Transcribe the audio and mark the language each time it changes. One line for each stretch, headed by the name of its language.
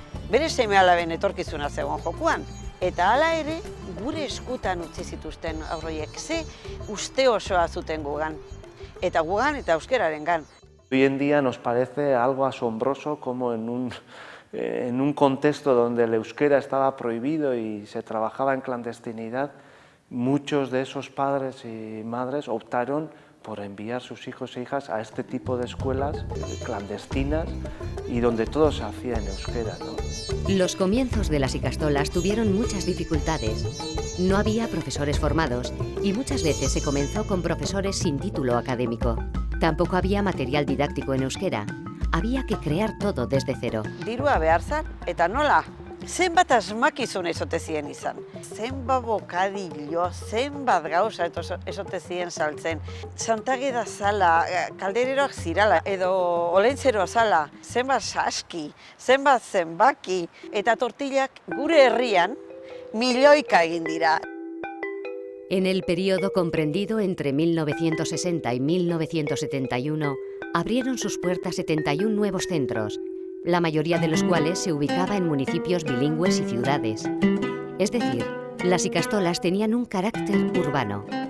Basque: Bere seme-alaben etorkizuna zegoen jokuan, eta hala ere gure eskutan utzi zituzten aurroiek, ze uste osoa zuten gugan. Eta gugan eta euskerarengan.
Spanish: Hoy en día nos parece algo asombroso como en un contexto donde el euskera estaba prohibido y se trabajaba en clandestinidad, muchos de esos padres y madres optaron por enviar sus hijos e hijas a este tipo de escuelas clandestinas y donde todo se hacía en euskera, ¿no? Los comienzos de las ikastolas tuvieron muchas dificultades. No había profesores formados y muchas veces se comenzó con profesores sin título académico. Tampoco había material didáctico en euskera. Había que crear todo desde cero.
Basque: Dirua behar zan, eta nola? Zenbat asmakizun ezote zien izan. Zenbat bokadillo, zenbat gauza ezote zien saltzen. Santageda zala, kaldereroak zirala, edo olentzeroa zala, zenbat saski, zenbat zenbaki, eta tortillak gure herrian milioika egin dira.
Spanish: En el periodo comprendido entre 1960 y 1971, abrieron sus puertas 71 nuevos centros, la mayoría de los cuales se ubicaba en municipios bilingües y ciudades. Es decir, las ikastolas tenían un carácter urbano.